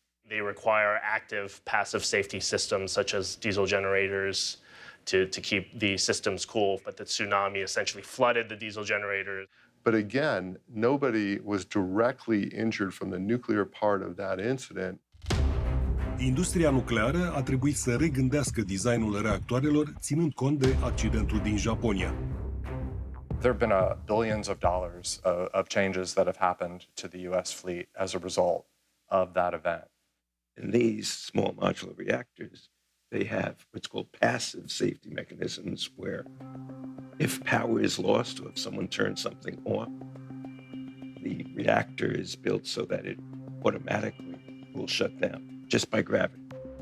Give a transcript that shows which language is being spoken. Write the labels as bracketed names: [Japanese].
[English] They require active, passive safety systems such as diesel generators to keep the systems cool, but the tsunami essentially flooded the diesel generators. But again, nobody was directly injured from the nuclear part of that incident. [Romanian] Industria nucleară a trebuit să regândească designul reactoarelor, ținând cont de accidentul din Japonia. [English] There have been billions of dollars of changes that have happened to the U.S. fleet as a result of that event. In these small modular reactors, they have what's called passive safety mechanisms where if power is lost or if someone turns something off, the reactor is built so that it automatically will shut down just by gravity.